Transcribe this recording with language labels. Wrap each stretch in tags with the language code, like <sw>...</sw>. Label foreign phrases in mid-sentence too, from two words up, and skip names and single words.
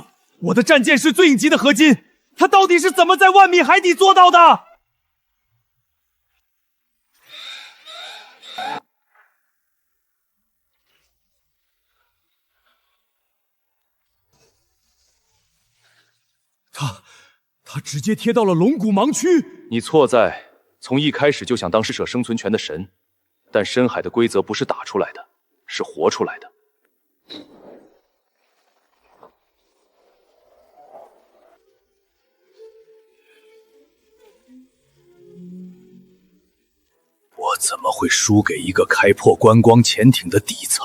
<zh>我的戰艦是最影級的合金，它到底是怎麼在萬米海底做到的？他直接貼到了龍骨盲區。你錯在從一開始就想當適者生存權的神，但深海的規則不是打出來的，是活出來的。我怎麼會輸給一個開破觀光潛艇的底層？</zh>